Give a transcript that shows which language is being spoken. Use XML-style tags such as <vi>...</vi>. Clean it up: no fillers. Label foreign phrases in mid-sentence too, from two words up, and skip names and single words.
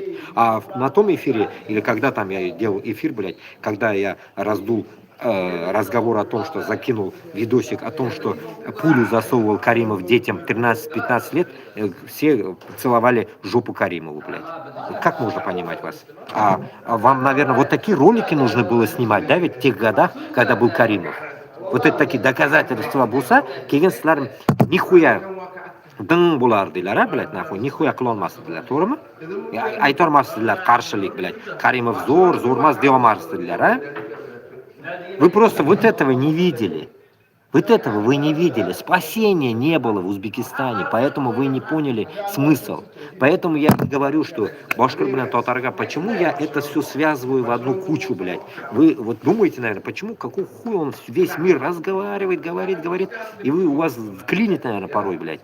<ru>А на том эфире, или когда там я делал эфир, блядь, когда я раздул разговор о том, что закинул видосик о том, что пулю засовывал Каримов детям 13-15 лет, все целовали жопу Каримову, блядь. Как можно понимать вас? А вам, наверное, вот такие ролики нужно было снимать, да, ведь в тех годах, когда был Каримов. Вот это такие доказательства болса,</ru> <uz>keyin sizlar nихуя ding bo'lardilar,</uz> <ru>блядь, нахуй, nихуя</ru> <uz>qilolmasdilar, to'g'rimi? Aytolmasdilar qarshilik, блядь. Karimov zo'rmas deyolmasdilar,</uz> <ru>а? Вы просто вот этого не видели. Вот этого вы не видели. Спасения не было в Узбекистане, поэтому вы не поняли смысл. Поэтому я говорю, что башкир, блядь, татарга, почему я это все связываю в одну кучу, блядь? Вы вот думаете, наверное, почему, какой хуй он весь мир разговаривает, говорит, и у вас клинит, наверное, порой, блядь.</ru>